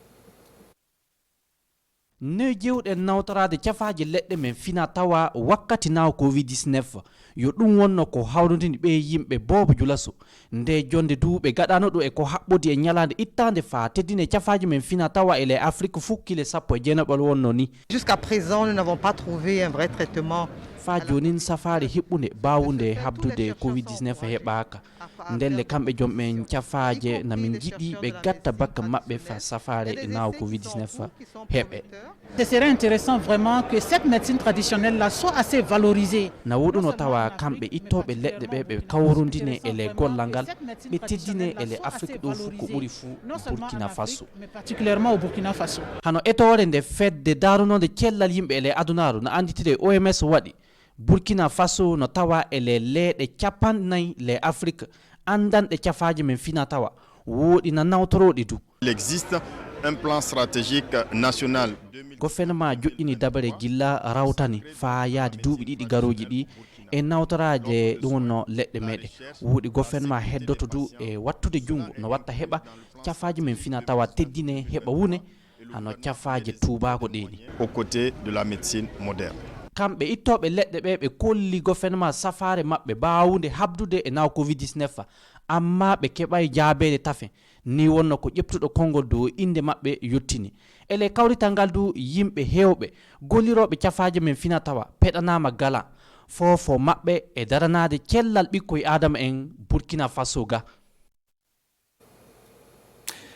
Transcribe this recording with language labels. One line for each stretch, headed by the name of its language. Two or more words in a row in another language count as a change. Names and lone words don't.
Fula: ne jewɗen nawtorade cafaji leɗɗe men fina tawa wakkati naw covid-19 yo ɗum wonno ko hawrodini ɓe yimɓe Bobo Dioulasso nde jonde duuɓe gaɗano ɗo e ko haɓɓodi e ñalade ittande fa teddine cafaji men fina tawa ele Afrique fukkile 19 wonno ni
French: jusqu'à présent nous n'avons pas trouvé un vrai traitement
Fula: fa jonin safari hiɓɓunde bawunde habdude covid-19 heɓaka ndelle kamɓe jomɓen cafaje namin jiɗi ɓe gatta bakka maɓɓe fa safare naw covid-19 heɓe.
French: Ce serait intéressant vraiment que cette médecine traditionnelle là soit assez valorisée.
Fula: Na woɗuno tawa kamɓe ittoɓe leɗɗe ɓe ɓe kawrundine ele gollal ngal ɓe teddine ele Afrique ɗo fuu ko ɓuuri fuu Burkina Faso
French: particulièrement au Burkina Faso
Fula: hano etore nde fedde darunode cellal yimɓe ele adunaru no anditire OMS waɗi Burkina Faso no tawa ele leeɗe 40 le Afrique andanɗe cafaji men fina tawa woɗi na nawtoroɗi du.
French: Il existe un plan stratégique national.
Fula: Gouvernement joƴƴini dabare gilla rawtani fa yaade duuɓi ɗiɗi garoji ɗi e nawtoraje ɗum wonno leɗɗe meɗe woɗi gouvernement heddoto du e wattude jungo no watta heɓa cafaji men fina tawa teddine heɓa wune hano cafaje tubako ɗeni
French: aux côtés de la médecine moderne.
Fula: kamɓe ittoɓe leɗɗe ɓe ɓe kolli gouvernement safare maɓɓe bawude habdude e naw covid-19 amma ɓe keɓay jaabede tafe ni wonno ko ƴeftuɗo konngol dow inde maɓɓe yottini ele kawrital ngal du yimɓe hewɓe golliroɓe cafaji men fina tawa peɗanama gala fofo maɓɓe e daranade cellal ɓikkoye adama en Burkina Faso ga